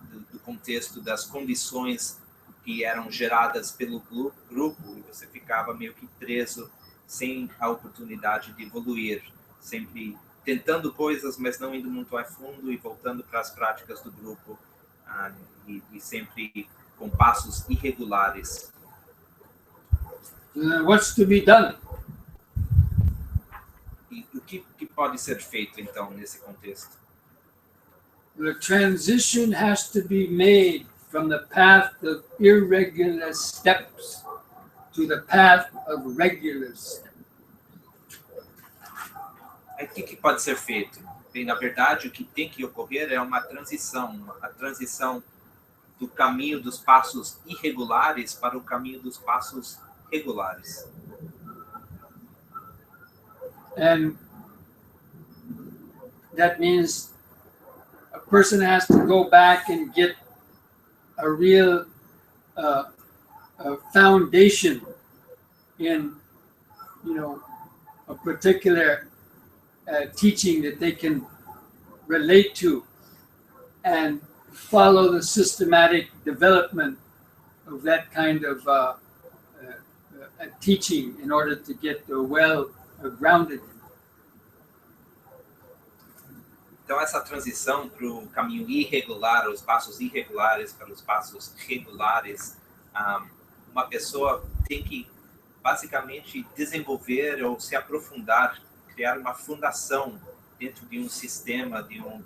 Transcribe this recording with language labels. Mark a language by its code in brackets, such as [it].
[pt] do contexto das condições que eram geradas pelo grupo, e você ficava meio que preso, sem a oportunidade de evoluir, sempre tentando coisas, mas não indo muito a fundo e voltando para as práticas do grupo, e sempre com passos irregulares. [en] What's to be done? [pt] E o que pode ser feito, então, nesse contexto? [en] The transition has to be made from the path of irregular steps to the path of regular steps. [pt] Aí o que pode ser feito? Bem, na verdade, o que tem que ocorrer é uma transição, a transição do caminho dos passos irregulares para o caminho dos passos regulares. [en] And that means a person has to go back and get a real a foundation in, a particular teaching that they can relate to and follow the systematic development of that kind of teaching in order to get well grounded. [pt] Então, essa transição para o caminho irregular, os passos irregulares para os passos regulares, uma pessoa tem que, basicamente, desenvolver ou se aprofundar, criar uma fundação dentro de um sistema, de